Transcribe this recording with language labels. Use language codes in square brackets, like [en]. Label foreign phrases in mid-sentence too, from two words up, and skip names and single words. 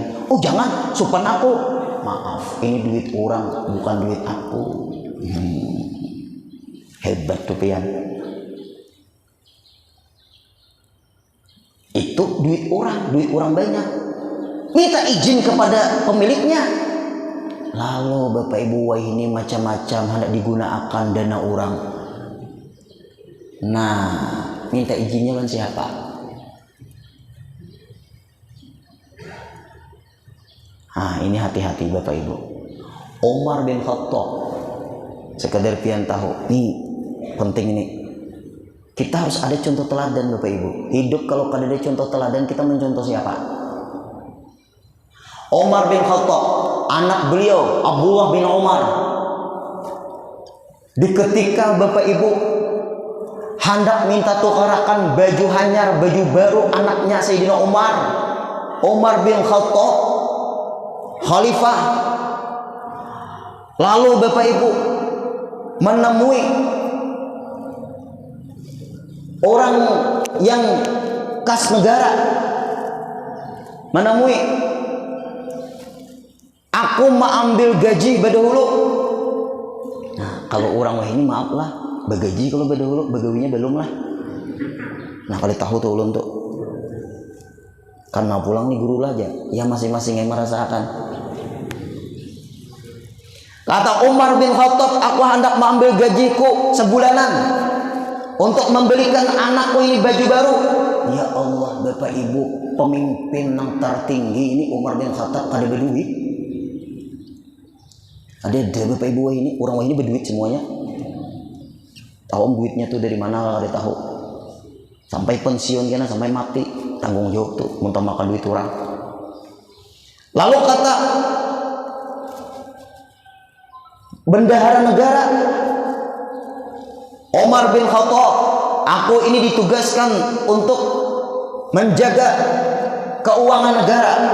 [id] Oh jangan, supan aku. Maaf, ini duit orang bukan duit aku. Hebat tuh pian. Itu duit orang banyak. Minta izin kepada pemiliknya. Lalu Bapak Ibu wah ini macam-macam hendak digunakan dana orang. Nah, minta izinnya kan siapa? Ini hati-hati Bapak Ibu. Umar bin Khattab, sekedar pian tahu, nih penting ini. Kita harus ada contoh teladan Bapak Ibu. Hidup kalau kada ada contoh teladan, kita mencontoh siapa? Umar bin Khattab, anak beliau Abdullah bin Umar. Di ketika Bapak Ibu hendak minta tukarakan baju hanyar, baju baru anaknya Sayyidina Umar. Umar bin Khattab, khalifah. Lalu Bapak Ibu menemui orang yang kas negara menemui, aku mengambil gaji badahulu. [bjn] Nah, kalau orang wah ini maaf lah, bagaji kalau badahulu, bagawinya belum lah. Nah, kalau tahu tuh ulun tuh, karena pulang nih guru lah aja, [id] ya masing-masing yang merasakan. Kata Umar bin Khattab, aku hendak mengambil gajiku sebulanan untuk membelikan anakku ini baju baru. Ya Allah, Bapak Ibu, pemimpin yang tertinggi ini Umar bin Khattab kada berduit. Ada Bapak Ibu ini, orang ini berduit semuanya. Tahu duitnya tuh dari mana kada tahu. Sampai pensiun kena, sampai mati, tanggung jawab tuh muntah makan duit orang. Lalu kata bendahara negara Umar bin Khattab, aku ini ditugaskan untuk menjaga keuangan negara.